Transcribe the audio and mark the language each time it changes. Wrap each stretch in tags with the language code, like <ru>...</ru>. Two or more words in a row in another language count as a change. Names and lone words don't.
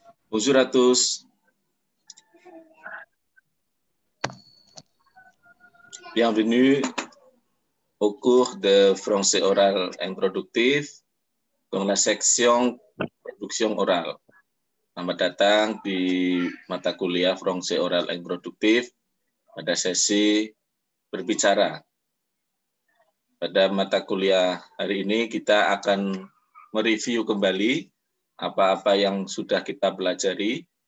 <fr>Bonjour à tous. Bienvenue au cours de français oral introductif dans la section production oral.</fr> <id>Selamat datang di mata kuliah</id> <fr>français oral introductif</fr> <id>pada sesi berbicara. Pada mata kuliah hari ini kita akan mereview kembali apa-apa yang sudah kita pelajari.</id>